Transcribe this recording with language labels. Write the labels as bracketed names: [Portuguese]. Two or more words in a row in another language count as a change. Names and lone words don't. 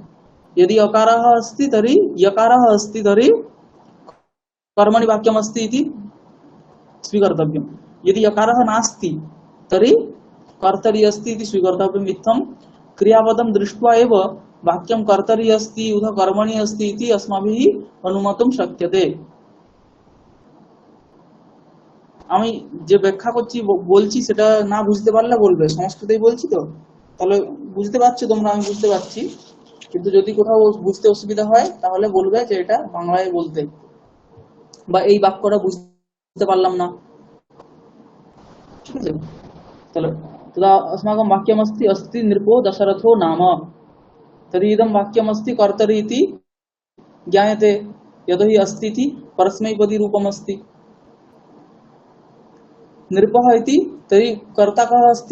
[Sanskrit] यदि यकारः अस्ति तर्हि यकारः अस्ति तर्हि कर्मणि वाक्यम् अस्ति इति स्वीकर्तव्यम्। यदि यकारः नास्ति तर्हि कर्तरि अस्ति इति स्वीकर्तव्यम्। इत्थं क्रियापदं दृष्ट्वा एव वाक्यं कर्तरि अस्ति उत कर्मणि अस्ति इति अस्माभिः अनुमातुं शक्यते। [Bangla] আমি যে ব্যাখ্যা করছি বলছি সেটা না বুঝতে পারলে বলবে, সংস্কৃতেই বলছি তো, তাহলে বুঝতে পারছো তোমরা, আমি বুঝতে পারছি, কিন্তু যদি কোথাও বুঝতে অসুবিধা হয় তাহলে বলবে যে এটা বাংলায় বলতে বা এই বাক্যটা বুঝতে পারলাম না। ঠিক আছে, তাহলে [Sanskrit] तदा अस्माकं वाक्यमस्ति अस्ति नृपो दशरथो नाम। तर्हि इदं वाक्यमस्ति कर्तरि इति ज्ञायते यतोहि अस्ति इति परस्मैपदी रूपमस्ति। नृपः इति तर्हि कर्ता कः अस्ति?